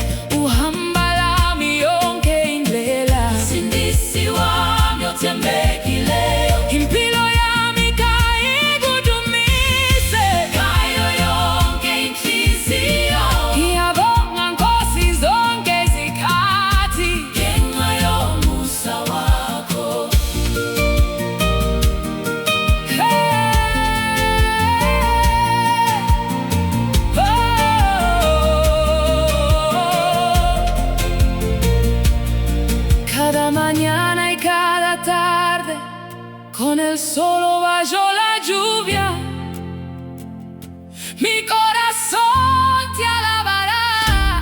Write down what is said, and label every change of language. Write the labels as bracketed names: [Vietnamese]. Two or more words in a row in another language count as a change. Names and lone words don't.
[Zulu] Uhamba lami yonke indlela, Msindisi wami othembekileyo. Impilo yami kayikudumise, ngayo yonke inhliziyo. Ngiyabonga Nkosi zonke izikhathi, ngenxa yomusa wakho. [Spanish] Cada mañana y cada tarde, con el sol o bajo la lluvia, mi corazón te alabará.